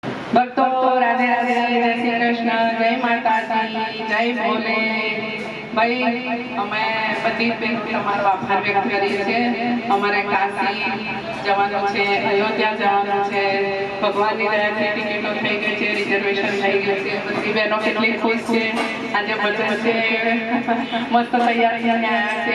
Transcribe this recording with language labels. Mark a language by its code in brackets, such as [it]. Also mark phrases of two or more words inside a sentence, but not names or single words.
[hi] भक्तो राधे राधे, जय श्री कृष्ण, जय माता दी, जय भोले। [gu] भाई અમે બધી બહેનો તમારો આભાર વ્યક્ત કરીએ છીએ। અમારે કાશી જવાનું છે, અયોધ્યા જવાનું છે, ભગવાનની દયાથી ટિકિટો થઈ ગઈ છે, રિઝર્વેશન થઈ ગયું છે। બધી બહેનો કેટલી ખુશ છે। આજે ભજન છે, મસ્ત તૈયાર થઈને આવ્યા છે।